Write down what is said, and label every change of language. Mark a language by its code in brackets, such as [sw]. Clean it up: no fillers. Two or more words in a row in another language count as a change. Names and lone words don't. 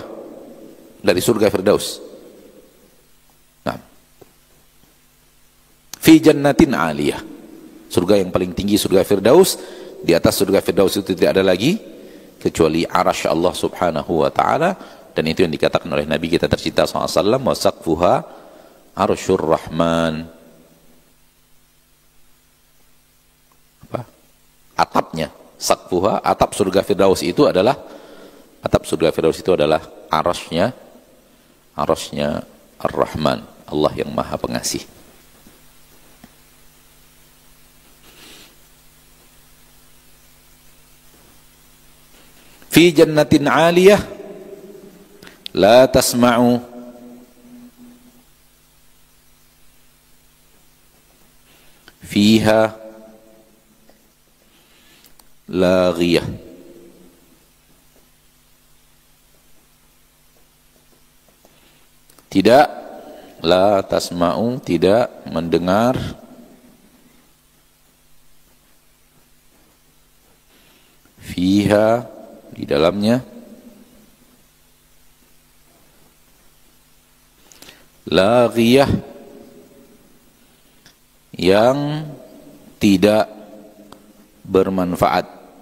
[id] Dari surga Firdaus. Nah. [ar] Fi jannatin aliyah. [id] Surga yang paling tinggi surga Firdaus. Di atas surga Firdaus itu tidak ada lagi kecuali arasy Allah [ar] subhanahu wa ta'ala. [id] Dan itu yang dikatakan oleh Nabi kita tercinta SAW, [ar] wa saqfuha arsyur rahman. [id] Apa? Atapnya, saqfuha, atap surga Firdaus itu adalah, atap surga Firdaus itu adalah arasnya Ar-Rahman, Allah yang maha pengasih. [ar] Fi jannatin 'aliyah la tasma'u fiha laghiyah. [id] Tidak, [ar] la tasma'u, [id] tidak mendengar, fiha, di dalamnya, laghiyah, yang tidak bermanfaat.